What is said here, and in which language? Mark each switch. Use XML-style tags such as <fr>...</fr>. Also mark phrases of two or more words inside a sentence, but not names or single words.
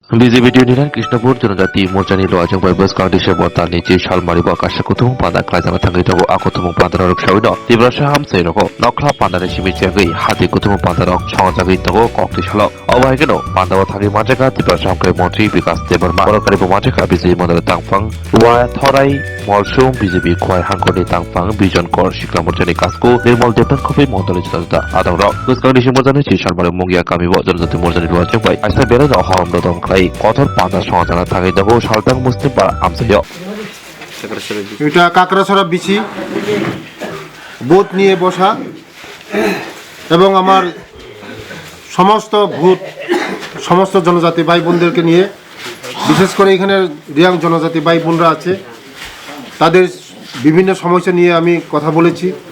<trp>বিজেপি ইউনিয়ন কৃষ্ণপুর জনজাতি মোর্চাनि लोवाजों बाइबस कांग्रेस बता निजे सालमारी बकाशा कुथुम पादा क्लाइजामा थांगै दगो आकुथुम पादा रक साविनो तिब्राशा हामसै रको नखला पादानि सिमिचेगै हाति कुथुम पादा रक संजागै दगो कक्ति सालो अबायगेनो पादावा थांगै माजेका तिब्राशा हामकै मंत्री विकास देबरमा बरकारि बमाजेका बिजय मंडल तांफां वा थराई मलसुम बिजेपि खय हांखनि तांफां बिजन कर सिक्ला मोर्चानि कासको निर्मल देबन खबै मंडलनि जनता आदं रक कांग्रेस मोर्चानि सि सालमारी मुंगिया कामिबो जनजाति मोर्चानि लोवाजों बाइ आइसा बेरा हरम ददम खाइ कठोर पादा संजाना थांगै दगो सालतां मुस्लिम पारा हामसैयो</trp> <bn>এটা কাকড়াছড়া বিচি বুথ নিয়ে বসা এবং আমার সমস্ত জনজাতি ভাই বোনদেরকে নিয়ে বিশেষ করে এখানে রিয়াং জনজাতি ভাই বোনরা আছে তাদের বিভিন্ন সমস্যা নিয়ে আমি কথা বলেছি</bn>